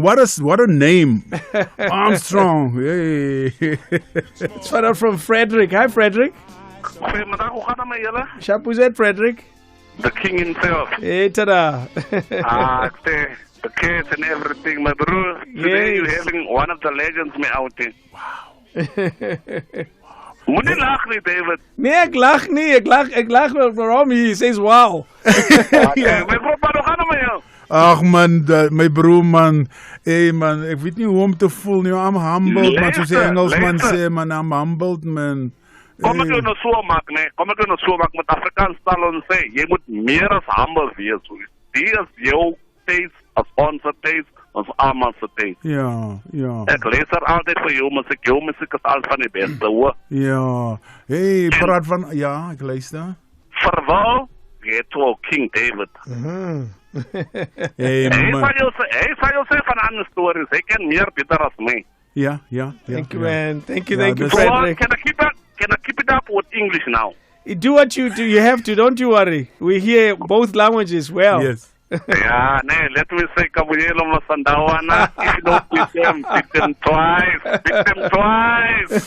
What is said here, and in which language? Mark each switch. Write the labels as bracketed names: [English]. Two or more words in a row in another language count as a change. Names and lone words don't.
[English] What a name. Armstrong. Hey. Let's find out from Frederick. Hi, Frederick. Shapuzet, Frederick. The king himself. Hey, tada. the kids and everything, my bro. Today you're having one of the legends me out there. [Afrikaans] Moenie lag nie, David. Nee, ek lag nie. Ek lag waarom [English] he says wow. My bro, [Afrikaans] maar hoe gaan het met jou? Ach man, my broer man. Hey man, ek weet nie hoe om te voel nie. [English] I'm humbled, [Afrikaans] man. Soos die Engelsman sê, man, [English] I'm humbled, man. [Afrikaans] Kom ek jou nou so maak, nee. Kom ek jou nou so maak met Afrikaans taal en sê, jy moet meer as humble wees. Die is jou taste, as ons taste, ons almal se taste. Ja. Ek luister altyd vir jou musiek. Jou musiek is al van die beste, hoor. Ja. Hey, praat van... Ja, ek luister. Verwel, Ghetto King David. Hey, man. Hy sal jou sê van ander stories. Hy ken meer beter as my. Ja. [English] Thank you, man. Thank you, So, Frederick. Can I keep it up with English now? You do what you do. You have to. Don't you worry. We hear both languages well. Yes. Yeah, let me say, Kabuyelo Masandawana, if you don't beat them twice.